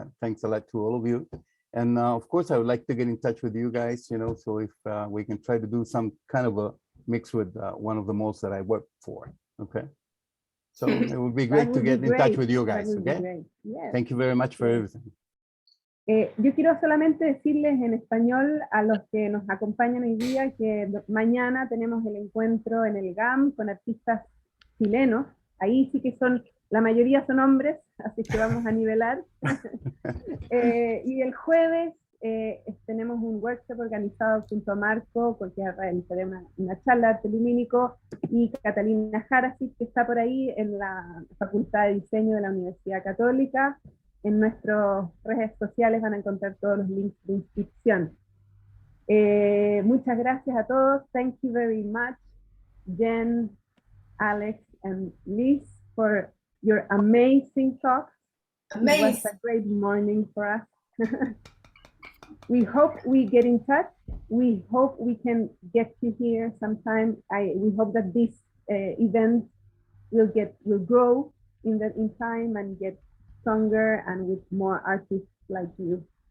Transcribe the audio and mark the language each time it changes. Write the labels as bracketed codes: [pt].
[en] Thanks a lot to all of you. And of course, I would like to get in touch with you guys, you know, so if we can try to do some kind of a mix with one of the malls that I work for, okay? So it would be great to get in touch with you guys, okay? Yes. Thank you very much for everything. [es] Yo quiero solamente decirles en español a los que nos acompañan hoy día que mañana tenemos el encuentro en el GAM con artistas chilenos. Ahí sí que la mayoría son hombres, así que vamos a nivelar. Y el jueves tenemos un workshop organizado junto a Marco, porque realizaré una charla de arte lumínico, y Catalina Jarasic, que está por ahí en la Facultad de Diseño de la Universidad Católica. En nuestras redes sociales van a encontrar todos los links de inscripción. Muchas gracias a todos. [en] Thank you very much, Jen, Alex, and Liz, for your amazing talk. Amazing. It was a great morning for us. We hope we get in touch. We hope we can get you here sometime. We hope that this event will grow in time and get stronger and with more artists like you.